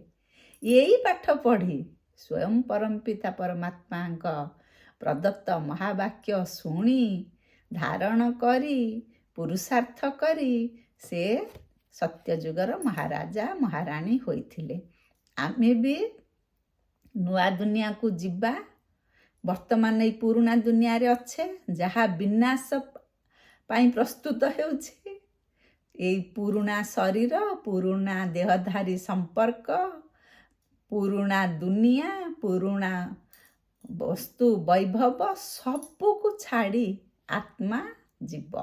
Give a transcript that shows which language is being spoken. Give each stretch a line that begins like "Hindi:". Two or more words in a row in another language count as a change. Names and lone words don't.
Odia: ଏହି ପାଠ ପଢ଼ି ସ୍ୱୟଂ ପରମପିତା ପରମାତ୍ମା ପ୍ରଦତ୍ତ ମହାବାକ୍ୟ ଶୁଣି ଧାରଣ କରି ପୁରୁଷାର୍ଥ କରି ସେ ସତ୍ୟଯୁଗର ମହାରାଜା ମହାରାଣୀ ହୋଇଥିଲେ। ଆମେ ବି ନୂଆ ଦୁନିଆକୁ ଯିବା। ବର୍ତ୍ତମାନ ଏଇ ପୁରୁଣା ଦୁନିଆରେ ଅଛେ, ଯାହା ବିନାଶ ପାଇଁ ପ୍ରସ୍ତୁତ ହେଉଛି। ଏଇ ପୁରୁଣା ଶରୀର, ପୁରୁଣା ଦେହଧାରୀ ସମ୍ପର୍କ, ପୁରୁଣା ଦୁନିଆ, ପୁରୁଣା ବସ୍ତୁ ବୈଭବ ସବୁକୁ ଛାଡ଼ି ଆତ୍ମା ଯିବ।